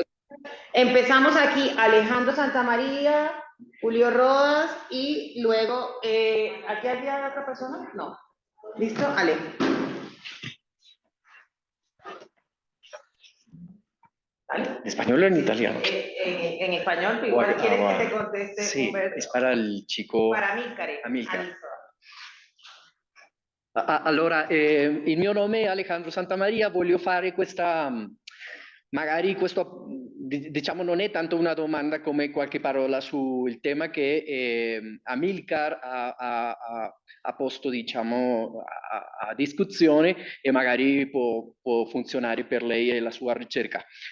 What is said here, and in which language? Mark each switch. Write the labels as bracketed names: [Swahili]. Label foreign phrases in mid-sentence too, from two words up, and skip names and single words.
[Spanish] Empezamos aquí, Alejandro Santamaría, Julio Rodas y luego, ¿aquí había otra persona? No. ¿Listo? Ale. ¿En español o en italiano? En español, igual quieres que te conteste. Sí, es para il chico. Para Amílcar. [Italian] Allora, il mio nome è Alejandro Santamaria, voglio fare questa, magari questo, diciamo, non è tanto una domanda come qualche parola sul tema che Amilcar ha posto, diciamo, a discussione e magari può funzionare per lei e la sua ricerca.